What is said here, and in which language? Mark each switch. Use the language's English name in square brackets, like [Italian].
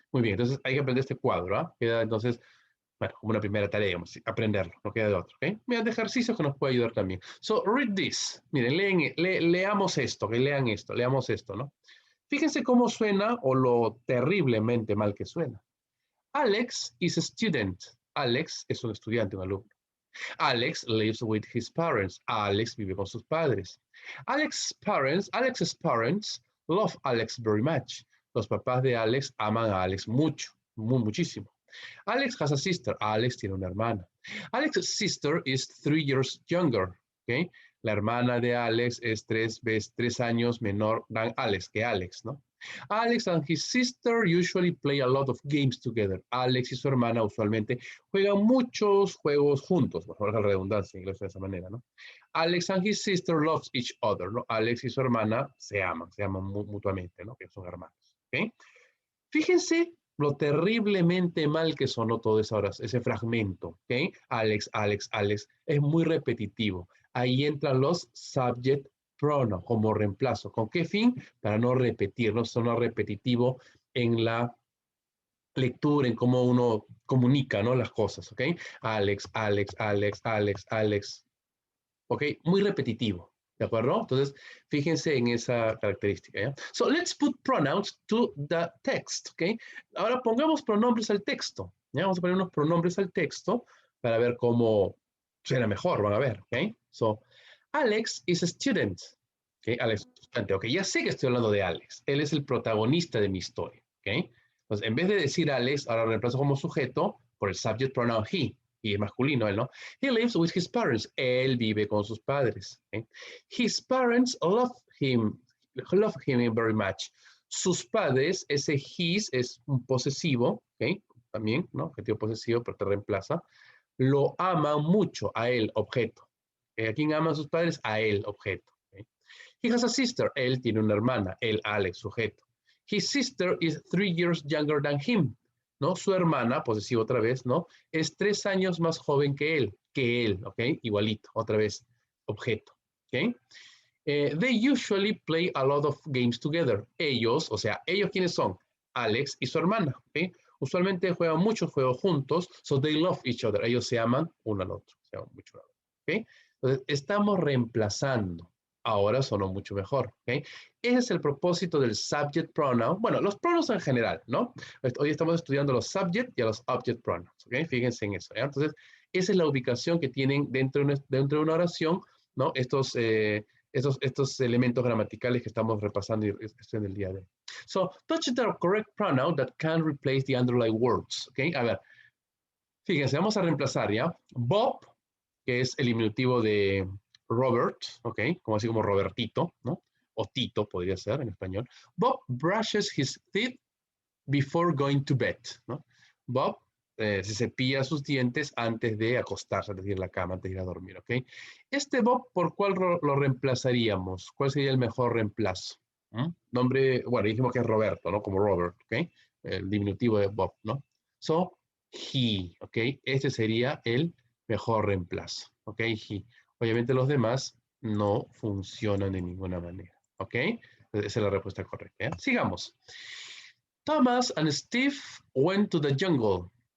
[Spanish] Muy bien, entonces hay que aprender este cuadro, ¿ah? Queda entonces, bueno, como una primera tarea, digamos, aprenderlo, no queda de otro, ¿ok? Mira, de ejercicios que nos puede ayudar también. [English] So, read this. [Spanish] Miren, leamos esto, que lean esto, leamos esto, ¿no? Fíjense cómo suena o lo terriblemente mal que suena. [English] Alex is a student. [Spanish] Alex es un estudiante, un alumno. [English] Alex lives with his parents. [Spanish] Alex vive con sus padres. [English] Alex's parents love Alex very much. [Spanish] Los papás de Alex aman a Alex mucho, muchísimo. [English] Alex has a sister. [Spanish] Alex tiene una hermana. [English] Alex's sister is 3 years younger. ¿Okay? [Spanish] La hermana de Alex es 3 años menor [English] than Alex, [Spanish] que Alex, ¿no? [English] Alex and his sister usually play a lot of games together. [Spanish] Alex y su hermana usualmente juegan muchos juegos juntos, por la redundancia en inglés de esa manera, ¿no? [English] Alex and his sister loves each other, ¿no? [Spanish] Alex y su hermana se aman mutuamente, ¿no? Que son hermanos, ¿ok? Fíjense lo terriblemente mal que sonó todo ese fragmento, ¿ok? Alex, Alex, Alex, es muy repetitivo. Ahí entran los subject pronoun como reemplazo. ¿Con qué fin? Para no repetir, no sonar repetitivo en la lectura, en cómo uno comunica, ¿no?, las cosas, ¿ok? Alex, Alex, Alex, Alex, Alex, ¿ok? Muy repetitivo, ¿de acuerdo? Entonces, fíjense en esa característica, ¿ya? [English] So, let's put pronouns to the text, ¿ok? [Spanish] Ahora pongamos pronombres al texto, [English] ¿ya? [Spanish] Vamos a poner unos pronombres al texto para ver cómo suena mejor, van a ver, ¿ok? [English] So, Alex is a student. [Spanish] Ok, Alex, ok, ya sé que estoy hablando de Alex. Él es el protagonista de mi historia. Ok, entonces en vez de decir Alex, ahora reemplazo como sujeto por el subject pronoun he. Y es masculino, él, ¿no? He lives with his parents. Él vive con sus padres. Okay? [English] His parents love him very much. [Spanish] Sus padres, ese his es un posesivo, ¿ok? También, ¿no? Objetivo posesivo, pero te reemplaza. Lo aman mucho a él, objeto. ¿A quién aman sus padres? A él, objeto. ¿Okay? [English] He has a sister. [Spanish] Él tiene una hermana. Él, Alex, sujeto. [English] His sister is 3 years younger than him. ¿No? [Spanish] Su hermana, posesivo otra vez, ¿no? Es 3 años más joven que él, ¿ok? Igualito, otra vez, objeto, ¿ok? They usually play a lot of games together. Ellos, o sea, ¿ellos quiénes son? Alex y su hermana, ¿ok? Usualmente juegan muchos juegos juntos, [English] so they love each other. [Spanish] Ellos se aman uno al otro, se aman mucho, ¿ok? Entonces, estamos reemplazando. Ahora sonó mucho mejor, ¿ok? Ese es el propósito del subject pronoun. Bueno, los pronoun en general, ¿no? Hoy estamos estudiando los subject y a los object pronouns, ¿ok? Fíjense en eso, ¿ya? Entonces, esa es la ubicación que tienen dentro de una oración, ¿no? Estos elementos gramaticales que estamos repasando en el día de hoy. [English] So, touch the correct pronoun that can replace the underlying words. ¿Ok? [Spanish] A ver, fíjense, vamos a reemplazar, ¿ya? Bob, que es el diminutivo de Robert, ¿ok? Como así como Robertito, ¿no? O Tito podría ser en español. [English] Bob brushes his teeth before going to bed, ¿no? [Spanish] Bob se cepilla sus dientes antes de acostarse, es decir, la cama, antes de ir a dormir, ¿ok? Este Bob, ¿por cuál lo reemplazaríamos? ¿Cuál sería el mejor reemplazo? ¿Mm? Nombre, bueno, dijimos que es Roberto, ¿no? Como Robert, ¿ok? El diminutivo de Bob, ¿no? So, he, ¿ok? Este sería el mejor reemplazo, ¿ok? He. Obviamente los demás no funcionan de ninguna manera, ¿ok? Esa es la respuesta correcta, ¿eh? Sigamos. [English] Thomas and Steve went to the jungle.